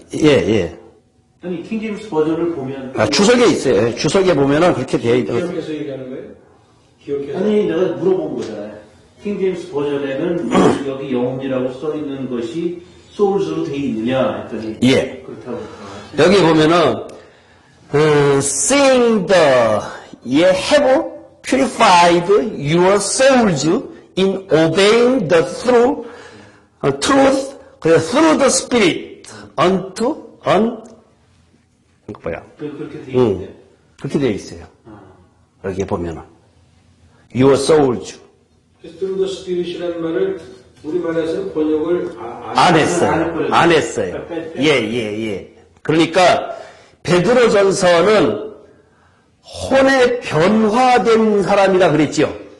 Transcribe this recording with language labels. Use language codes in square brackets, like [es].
[ko] 예. 아니 킹제임스 버전을 보면 아, 주석에 있어요. 주석에 보면은 그렇게 되어 있더라고요. 기억해서 얘기하는 거예요? 기억해서? 아니 내가 물어본 거잖아요. 킹제임스 버전에는 여기 영혼이라고 써 있는 것이 소울즈로 되어 있느냐 했더니 예. 그렇다고. 여기 보면은 [en] seeing have purified your souls in obeying the truth through the Spirit unto [ko] 이거 뭐야? 그렇게 되어 있는데. 그렇게 되어 있어요. 여기 보면은 [en] your souls through the Spirit이라는 [ko] 말을 우리말에서 번역을 안 했어요. 예. 그러니까 베드로전서는 혼에 변화된 사람이라 그랬죠.